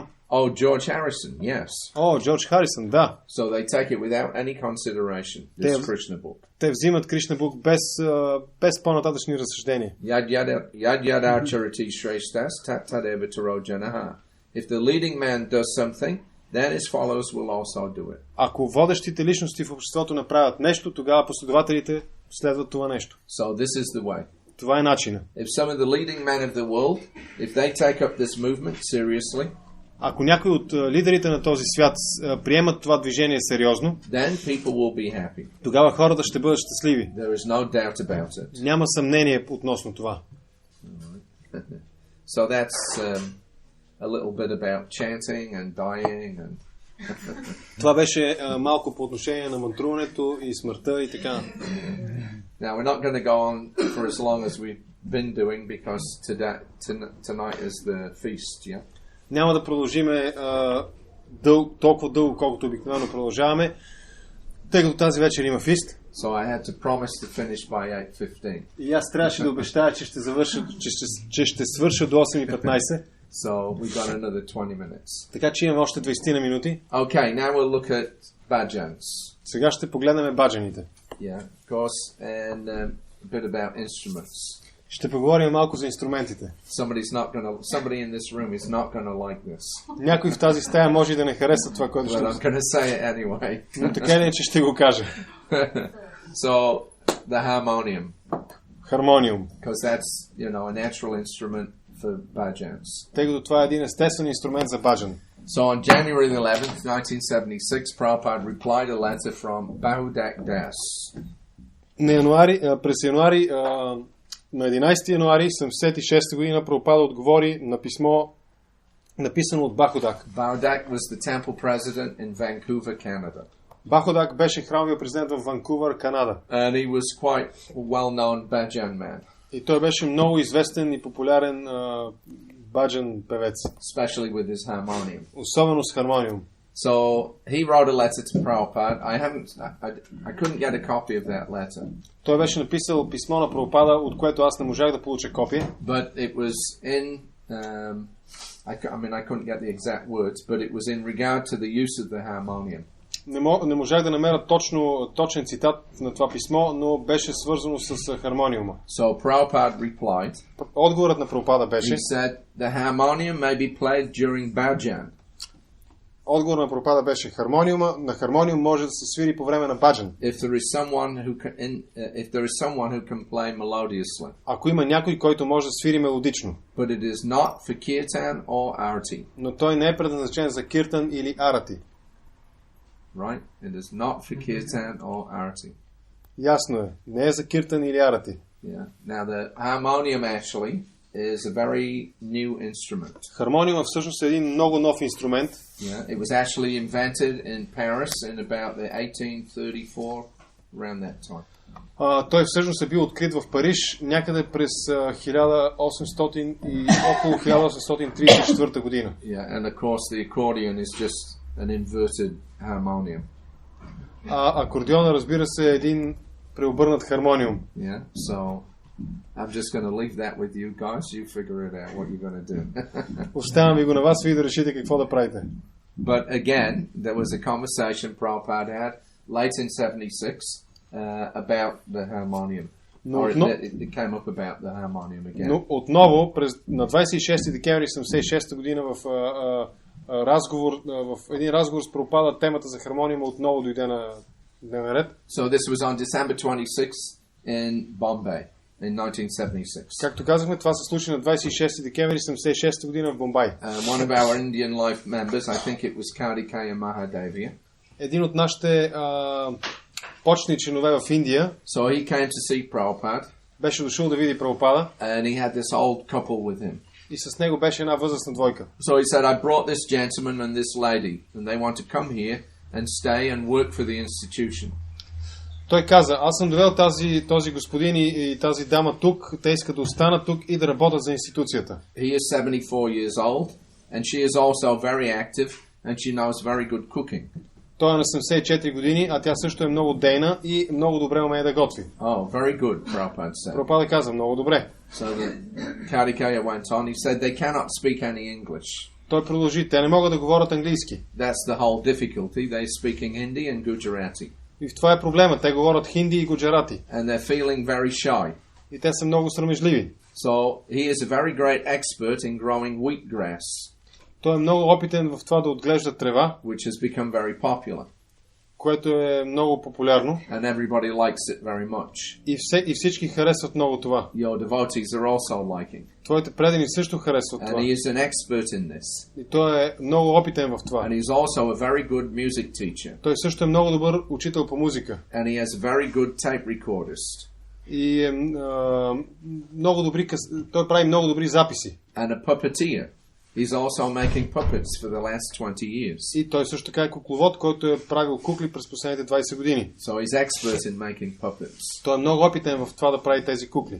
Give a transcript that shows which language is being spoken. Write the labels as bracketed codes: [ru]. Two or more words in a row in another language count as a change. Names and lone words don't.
[en] Oh, George Harrison, yes. [bg] Джордж Харисън, да. [en] So they take it without any consideration. This Krishna book. [bg] Те взимат Кришна бук без по-нататъчни разсъждения. [sa] यद् यद् आचरति श्रेष्ठस् तत् तदेव इतरो जनः. [en] If the leading man does something, then his followers will also do it. [bg] Ако водещите личности в обществото направят нещо, тогава последователите следват това нещо. [en] So this is the way. [bg] Това е начинът. [en] If some of the leading men of the world, if they take up this movement seriously, [bg] ако някой от лидерите на този свят приемат това движение сериозно, [en] then people will be happy. [bg] Тогава хората ще бъдат щастливи. [en] There is no doubt about it. [bg] Няма съмнение относно това. [en] So that's a little bit about chanting and dying and [bg] Това беше малко по отношение на мантруването и смъртта и така. [en] Now we're not going to go on for as long as we've been doing because tonight is the feast, yeah? [bg] Няма да продължиме толкова дълго, колкото обикновено продължаваме, тъй като тази вечер има фист. [en] So I had to promise to finish by 8:15. [bg] И аз трябваше да обещая, че ще свърша до 8:15. [en] So we got another 20 minutes. [bg] Така че имаме още 20 на минути. [en] Okay, now we'll look at bhajans. [bg] Сега ще погледнем баджаните. [en] Yeah, of course, and a bit about instruments. [bg] Ще поговорим малко за инструментите. [en] Somebody in this room is not going to like this. [bg] Някой в тази стая може да не хареса това, което ще... [en] But I'm going to say it anyway. [bg] Но така или иначе ще го кажа. [en] So, the harmonium. [bg] Хармониум. [en] Because that's, a natural instrument for bhajans. [bg] Тъй като това е един естествен инструмент за баджан. [en] So on January the 11th, 1976, Prabhupada replied a letter from Bahudak Das. [bg] През януари, на 11 януари 1976 година Прабхупада отговори на писмо, написано от Бахудак. [en] Bahudak was the temple president in Vancouver, Canada. [bg] Бахудак беше храмовия президент в Ванкувър, Канада. [en] And he was quite a well-known bhajan man. [bg] И той беше много известен и популярен баджан певец. [en] Especially with his harmonium. [bg] Особено с хармониум. [en] So he wrote a letter to Prabhupada. I couldn't get a copy of that letter. [bg] Той беше написал писмо на Прабхупада, от което аз не можах да получа копие. [en] But it was in I couldn't get the exact words, but it was in regard to the use of the harmonium. [bg] Не можах да намеря точен цитат на това писмо, но беше свързано с хармониума. [en] So Prabhupada replied. [bg] Отговорът на Прабхупада беше. [en] He said the harmonium may be played during bhajan. [bg] Отговор на Прабхупада беше на хармониум може да се свири по време на баджан. [en] If there is someone who can play melodiously. [bg] Ако има някой, който може да свири мелодично. [en] But it is not for kirtan or arati. [bg] Но той не е предназначен за киртан или арати. [en] Right? It is not for kirtan or arati. [bg] Ясно е. Не е за киртан или арати. [en] Yeah. Now the harmonium actually is a very new instrument. [bg] Хармониумът всъщност е един много нов инструмент. [en] Yeah, it was actually invented in Paris in about the 1834, around that time. [bg] Той всъщност е бил открит в Париж някъде през 1800 и около 1834 година. [en] Yeah, and of course the accordion is just an inverted harmonium. [bg] Акордеона, разбира се, е един преобърнат хармониум. [en] Yeah, so I'm just going to leave that with you guys. You figure it out what you're going to do. [bg] Оставям ви го на вас, вие да решите какво да правите. [en] But again, there was a conversation Prabhupada had late in 76 about the harmonium. It came up about the harmonium again. [bg] Но отново на 26 декември 76 година в един разговор с Прабхупада темата за хармониума отново дойде на дневен ред. [en] So this was on December 26 in Bombay. In 1976. [bg] Както казахме, това се случи на 26 декември 1976 година в Бомбай. [en] One of our Indian life members, I think it was Kartikeya Mahadevia. [bg] Един от нашите почетни членове в Индия. [en] So he came to see Prabhupada. [bg] Беше дошъл да види Прабхупада. [en] And he had this old couple with him. [bg] И с него беше една възрастна двойка. [en] So he said, I brought this gentleman and this lady, and they want to come here and stay and work for the institution. [bg] Той каза, аз съм довел този господин и тази дама тук, те искат да останат тук и да работят за институцията. [en] He is 74 years old, and she is also very active, and she knows very good cooking. [bg] Той е на 74 години, а тя също е много дейна и много добре умее да готви. [en] Oh, very good, Prabhupada said. [bg] Прабхупада каза, много добре. [en] So Kartikeya went on, he said they cannot speak any English. [bg] Той продължи, те не могат да говорят английски. [en] That's the whole difficulty, they speaking Hindi and Gujarati. [bg] И в това е проблема. Те говорят хинди и гуджарати. [en] And they're feeling very shy. [bg] И те са много срамежливи. [en] So he is a very great expert in growing wheatgrass. [bg] Той е много опитен в това да отглежда трева, [en] which has become very popular. [bg] Което е много популярно. [en] And everybody likes it very much. [bg] И всички харесват много това. [en] Your devotees are also liking. [bg] Твоите предани също харесват това. [en] And he is an expert in this. [bg] И той е много опитен в това. [en] And he's also a very good music teacher. [bg] Той също е много добър учител по музика. [en] And he has a very good tape recordist. [bg] И е много добри, той прави много добри записи. [en] And a puppeteer. He's also making puppets for the last 20 years. [bg] И той също така е кукловод, който е правил кукли през последните 20 години. [en] So he's expert in making puppets. [bg] Той е много опитен в това да прави тези кукли.